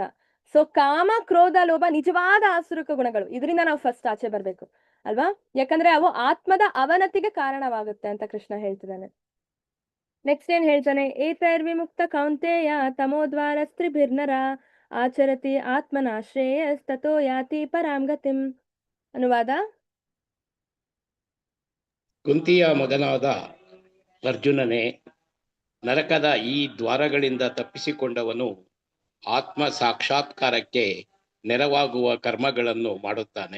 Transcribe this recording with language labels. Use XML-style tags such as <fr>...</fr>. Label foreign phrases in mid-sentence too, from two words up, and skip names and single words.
<kn>ಸೊ ಕಾಮ, ಕ್ರೋಧ, ಲೋಭ ನಿಜವಾದ ಆಸುರಿಕ ಗುಣಗಳು. ಇದರಿಂದ ನಾವು ಫಸ್ಟ್ ಆಚೆ ಬರ್ಬೇಕು ಅಲ್ವಾ, ಯಾಕಂದ್ರೆ ಅವು ಆತ್ಮದ ಅವನತಿಗೆ ಕಾರಣವಾಗುತ್ತೆ ಅಂತ ಕೃಷ್ಣ ಹೇಳ್ತಿದ್ದಾನೆ. ನೆಕ್ಸ್ಟ್ ಏನ್ ಹೇಳ್ತಾನೆ,</kn> <sa>ಏತೈರ್ವಿಮುಕ್ತ ಕೌಂತೆಯ ತಮೋದ್ವಾರ ಸ್ತ್ರೀಭಿರ್ನರ ಆಚರತಿ ಆತ್ಮನಾಶ್ರೇಯಸ್ತೋ ಯಾತಿ ಪರಾಂ ಗತಿಂ.</sa> <kn>ಅನುವಾದ. ಕುಂತಿಯ ಮಗನಾದ ಅರ್ಜುನನೇ, ನರಕದ ಈ ದ್ವಾರಗಳಿಂದ ತಪ್ಪಿಸಿಕೊಂಡವನು ಆತ್ಮ ಸಾಕ್ಷಾತ್ಕಾರಕ್ಕೆ ನೆರವಾಗುವ ಕರ್ಮಗಳನ್ನು ಮಾಡುತ್ತಾನೆ.</kn>